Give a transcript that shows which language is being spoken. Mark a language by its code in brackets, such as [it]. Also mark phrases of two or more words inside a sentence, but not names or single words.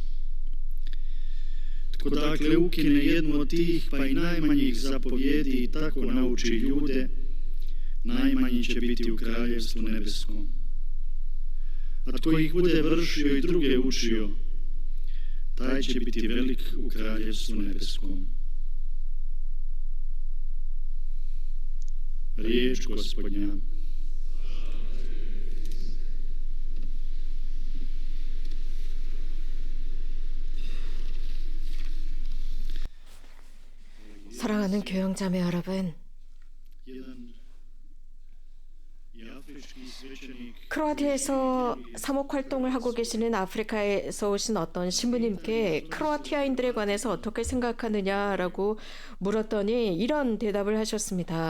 [hr] Tko dakle ukine jednu od tih, pa i najmanjih zapovjedi i tako nauči ljude, najmanji će biti u kraljevstvu nebeskom. A tko ih bude vršio i druge učio, taj će biti velik u kraljevstvu nebeskom. Riječ Gospodnja. [ko] 사랑하는 교영자매 여러분, 크로아티아에서 사목 활동을 하고 계시는 아프리카에서 오신 어떤 신부님께 크로아티아인들에 관해서 어떻게 생각하느냐라고 물었더니 이런 대답을 하셨습니다.